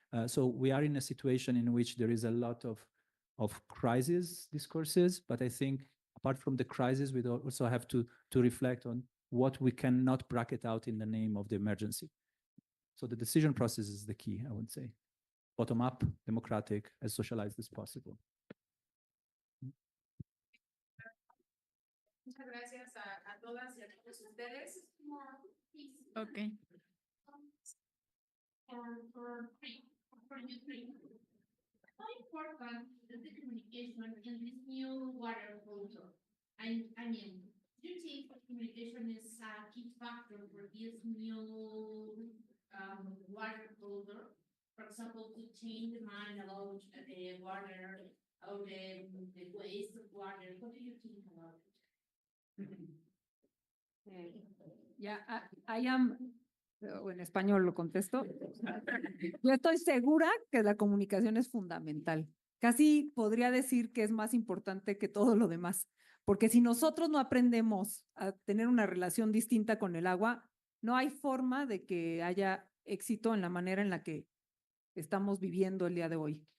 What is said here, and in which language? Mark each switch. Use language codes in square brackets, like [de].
[en] So we are in a situation in which there is a lot of crisis discourses, but I think apart from the crisis, we also have to reflect on what we cannot bracket out in the name of the emergency. So the decision process is the key, I would say. Bottom up, democratic, as socialized as possible. [es] Muchas gracias a todas y a todos ustedes. [en] Ok. For you three, how important is the communication in this new water culture? I mean, do you think communication is a key factor for this new water culture? For example, to change the mind about the water, or the waste of water. What do you think about it? [es] Ya, I am, o en español lo contesto. Yo estoy segura que la comunicación es fundamental. Casi podría decir que es más importante que todo lo demás, porque si nosotros no aprendemos a tener una relación distinta con el agua, no hay forma de que haya éxito en la manera en la que estamos viviendo el día de hoy.